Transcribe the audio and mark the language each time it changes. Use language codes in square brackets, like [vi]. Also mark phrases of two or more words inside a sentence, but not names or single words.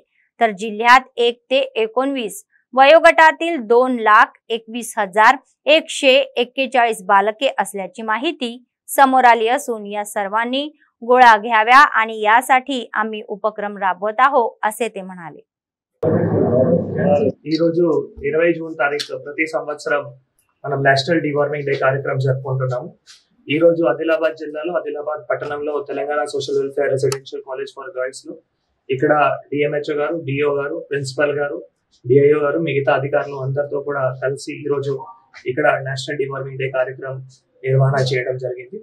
[mr] तर जिल्ह्यात 1 ते 19 वयोगटातील 2,21,141 बालके असल्याची माहिती समोर आली असून या सर्वांनी गोळ्या घ्याव्या आणि यासाठी आम्ही उपक्रम राबवत आहोत असे ते म्हणाले। [te] ఈ రోజు 20 జూన్ తారీఖు ప్రతి సంవత్సరం మనం నేషనల్ డివార్మింగ్ డే కార్యక్రమం జరుపుకుంటున్నాము। ఈ రోజు ఆదిలాబాద్ జిల్లాలో ఆదిలాబాద్ పట్టణంలో తెలంగాణ సోషల్ వెల్ఫేర్ రెసిడెన్షియల్ కాలేజ్ ఫర్ గర్ల్స్ లో ఇక్కడ DMHO గారు, DO గారు, ప్రిన్సిపల్ గారు, DIO గారు, మిగతా అధికారులు అందరితో కూడా కలిసి ఈ రోజు ఇక్కడ నేషనల్ డివార్మింగ్ డే కార్యక్రమం నిర్వహణ చేయడం జరిగింది।